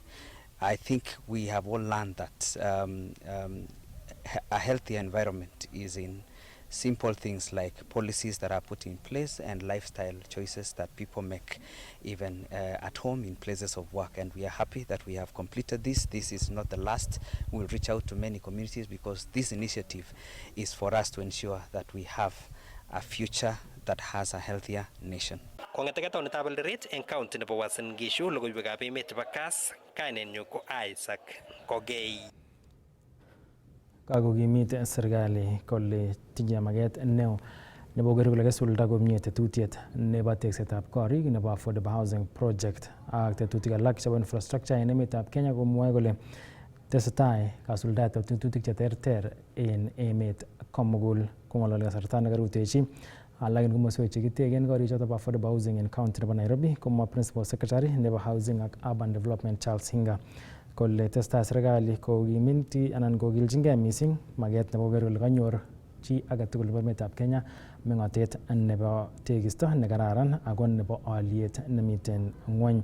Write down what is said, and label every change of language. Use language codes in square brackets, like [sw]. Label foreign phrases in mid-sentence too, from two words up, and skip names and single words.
[en] I think we have all learned that a healthy environment is in simple things like policies that are put in place and lifestyle choices that people make even at home in places of work. And we are happy that we have completed this. This is not the last. We'll reach out to many communities because this initiative is for us to ensure that we have a future that has a healthier nation. [kln] Kong'eteke taonitab Eldoret eng county nebo Uasin Gishu logoiwekab emet chebo Kass, kainenyu ko Isaac Kogei. kakokimit serikali kole tinye maket neo nebo koker kole kesulda komie tetutiet nebo teksetab korik nebo [en] affordable housing project [kln] ak tetutik alak chebo infrastructure en emetab Kenya, komwoe kole tesetai kasuldaet ab tetutik cheterter en emet komugul. Kong'ololi kasarta nekarutechi alak en komoswek chekitegen korichoto bo [en] affordable housing [kln] en county nebo Nairobi, komwa [en] principal secretary [kln] nebo housing ak [en] urban development [kln] Charles Hinga kole tesetai serikali kokimiti anan kokilchingei missing maket nebo koker kole kanyor chi agetugul nebo emetab Kenya meng'otet nebo tekisto nekararan ako nebo aliet nemiten ng'wony.